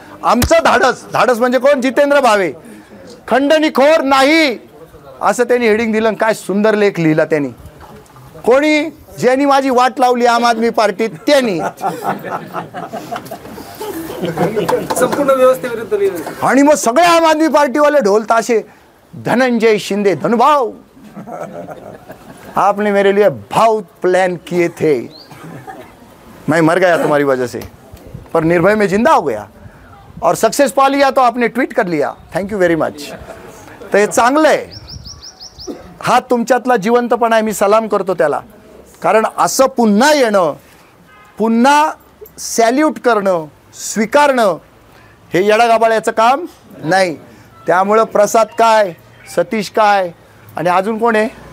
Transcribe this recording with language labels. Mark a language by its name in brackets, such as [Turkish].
[Marathi] आमचं धाडस, धाडस म्हणजे कोण? जितेंद्र भावे. खंडणीखोर नाही असं त्यांनी हेडिंग दिलं. काय सुंदर लेख लिहिला त्यांनी. कोणी? ज्यांनी माझी वाट लावली आम आदमी पार्टीत त्यांनी. संपूर्ण व्यवस्थेविरुद्ध. आणि मग सगळे आम आदमी पार्टीवाले ढोल ताशे. [Hindi] धनंजय शिंदे धनुभाव, आपने मेरे लिए बहुत प्लान किए थे, मैं मर गया तुम्हारी वजह से पर निर्भय में जिंदा हो गया और सक्सेस पा लिया तो आपने ट्वीट कर लिया, [English] Thank you very much. [Marathi] तर हे चांगलं आहे. हा तुमच्यातला जिवंतपणा आहे. मी सलाम करतो त्याला. कारण असं पुन्हा येणं, पुन्हा सॅल्यूट करणं, स्वीकारणं हे येडागाबाळ्याचं काम नाही. त्यामुळं प्रसाद काय, सतीश काय आणि अजून कोण आहे?